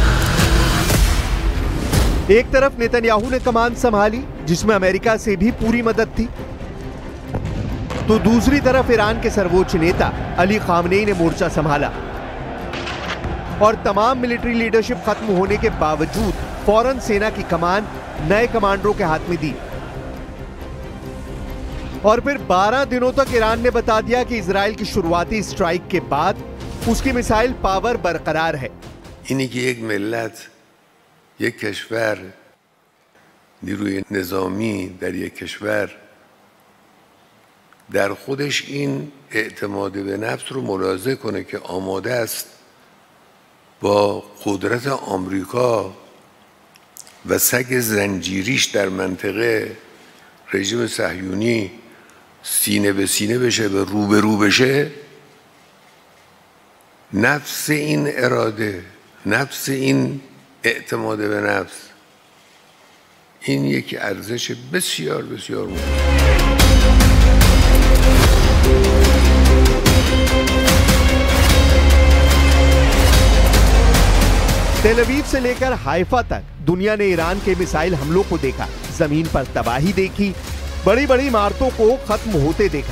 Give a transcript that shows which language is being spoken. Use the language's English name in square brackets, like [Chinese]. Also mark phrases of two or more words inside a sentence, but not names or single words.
[Hindi] एक तरफ नेतन्याहू ने कमान संभाली, जिसमें अमेरिका से भी पूरी मदद थी, तो दूसरी तरफ ईरान के सर्वोच्च नेता अली खामनेई ने मोर्चा संभाला और तमाम [English] military leadership [Hindi] खत्म होने के बावजूद फौरन सेना की कमान नए कमांडरों के हाथ में दी। और फिर 12 दिनों तक ईरान ने बता दिया कि इजराइल की शुरुआती स्ट्राइक के बाद उसकी [English] missile power [Hindi] बरकरार है। [Persian] اینی که یک ملت، یک کشور، نیروی نظامی در یک کشور در خودش این اعتماد به نفس رو ملاحظه کنه که آماده است با قدرت آمریکا و سگ زنجیریش در منطقه رژیم صهیونی سینه به سینه بشه، به رو به رو بشه، نفس این اراده، نفس این اعتماد به نفس، این یک ارزش بسیار بسیار مهم. [Hindi] तेल अवीव से लेकर हाइफा तक दुनिया ने ईरान के मिसाइल हमलों को देखा, जमीन पर तबाही देखी, बड़ी बड़ी इमारतों को खत्म होते देखा।